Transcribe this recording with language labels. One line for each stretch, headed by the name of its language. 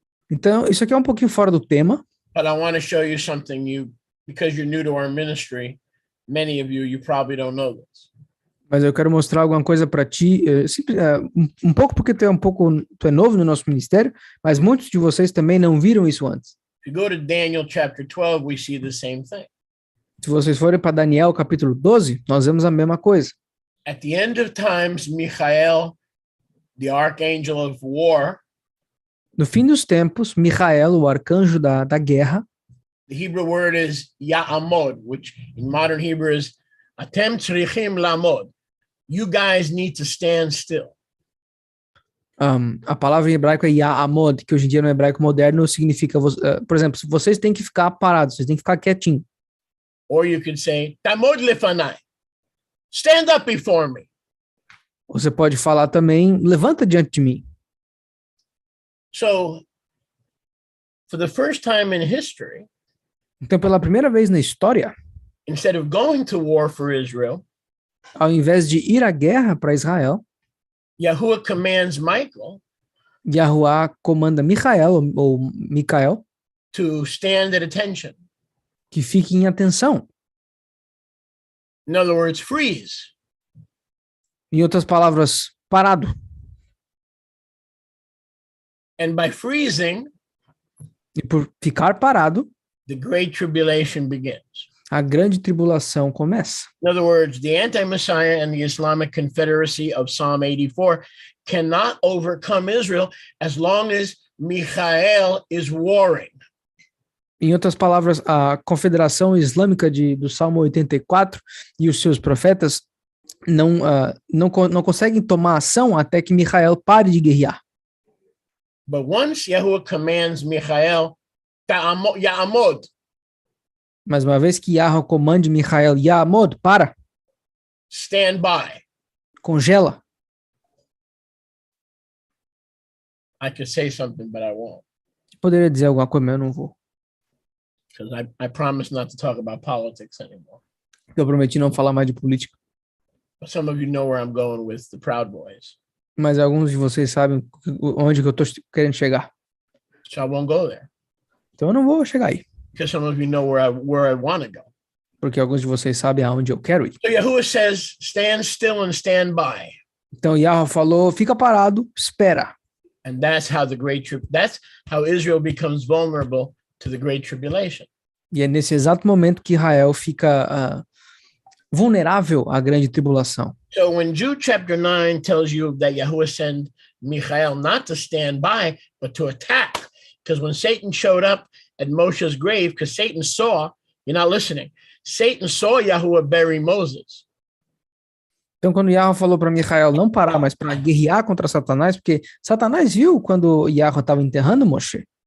Portuguese: Então, isso aqui é um pouquinho fora do tema.
English: But I want to show you something because you're new to our ministry, many of you probably don't know this.
Portuguese: Mas eu quero mostrar alguma coisa para ti, um pouco porque tu é novo no nosso ministério, mas muitos de vocês também não viram isso antes.
English: If you go to Daniel chapter 12, we see the same thing.
Portuguese: Se vocês forem para Daniel capítulo 12, nós vemos a mesma coisa.
English: At the end of times, Michael, the archangel of war,
Portuguese: no fim dos tempos, Michael, o arcanjo da guerra,
English: the Hebrew word is Ya'amod, which in modern Hebrew is
Hebrew: Atem tzrichim lamod.
English: You guys need to stand still.
Portuguese: A palavra em hebraico é Ya'amod, que hoje em dia no hebraico moderno significa, por exemplo, vocês têm que ficar parados, vocês têm que ficar quietinhos.
English: Or you could say,
Hebrew: Tamod lefanai.
English: Stand up before me.
Portuguese: Você pode falar também, levanta diante de mim.
English: So, for the first time in history,
Portuguese: então, pela primeira vez na história,
English: instead of going to war for Israel,
Portuguese: ao invés de ir à guerra para Israel,
English: Yahuwah commands Michael,
Portuguese: Yahuwah comanda Michael ou Micael,
English: to stand at attention.
Portuguese: Que fique em atenção.
English: In other words, freeze.
Portuguese: Em outras palavras, parado.
English: And by freezing,
Portuguese: e por ficar parado,
English: the great tribulation begins.
Portuguese: A grande tribulação começa.
English: In other words, the anti-Messiah and the Islamic Confederacy of Psalm 84 cannot overcome Israel as long as Michael is warring.
Portuguese: Em outras palavras, a Confederação Islâmica do Salmo 84 e os seus profetas não conseguem tomar ação até que Micael pare de guerrear.
English: But once Yahuwah commands Michael, Ya'amod,
Portuguese: Mas uma vez que Yahweh comande Micael, Ya'amod, para,
English: stand by.
Portuguese: congela.
English: I could say something, but I won't.
Portuguese: Poderia dizer alguma coisa, mas eu não vou.
English: Because I promised not to talk about politics anymore.
Portuguese: Eu prometi não falar mais de política.
English: But some of you know where I'm going with the Proud Boys.
Portuguese: Mas alguns de vocês sabem onde que eu estou querendo chegar.
English: So I won't go there.
Portuguese: Então eu não vou chegar aí.
English: Because some of you know where I want to go.
Portuguese: Porque alguns de vocês sabem aonde eu quero ir.
English: So Yahuwah says, stand still and stand by.
Portuguese: Então Yahweh falou, fica parado, espera.
English: And that's how Israel becomes vulnerable to the Great Tribulation.
Portuguese: E é nesse exato momento que Israel fica vulnerável à grande tribulação.
English: So when Jude chapter 9 tells you that Yahuwah sent Michael not to stand by, but to attack, because when Satan showed up at Moshe's grave, because Satan saw, you're not listening, Satan saw Yahuwah bury Moses.
Portuguese: Então, quando Yahweh falou para Micael não parar, mas para guerrear contra Satanás, porque Satanás viu quando Yahweh estava enterrando Moshe.